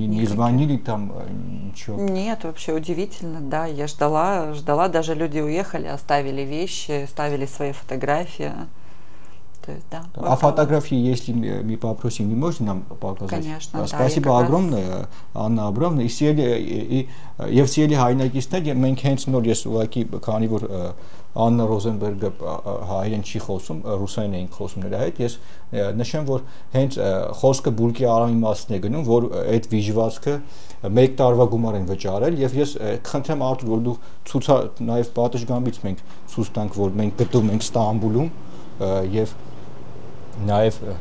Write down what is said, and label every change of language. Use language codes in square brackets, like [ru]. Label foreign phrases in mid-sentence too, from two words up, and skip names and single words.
[ru] не звонили там, ничего? Нет, вообще удивительно, да. Я ждала, даже люди уехали, оставили вещи, ставили свои фотографии. То есть, да, а фотографии, если мы попросим, вы можете нам показать? Конечно, Спасибо да, огромное, [hy] Աննա Աբրամովna, եւ սիրելի հայրենակիցներ, մենք հենց նոր ես ուղղակի քանի որ Աննա Ռոզենբերգը հայերեն չի խոսում, ռուսերեն էին խոսում նրա հետ, ես նշեմ, որ հենց խոսքը Բուլկի Արամի մասն է գնում, որ այդ վիժվածքը 1 տարվա գումար են վճարել, եւ ես խնդրեմ Արթուր, որ դու ցույց նաեւ պատշգամբից մենք ցույց տանք, որ մենք գտնում ենք Ստամբուլում եւ նաեւ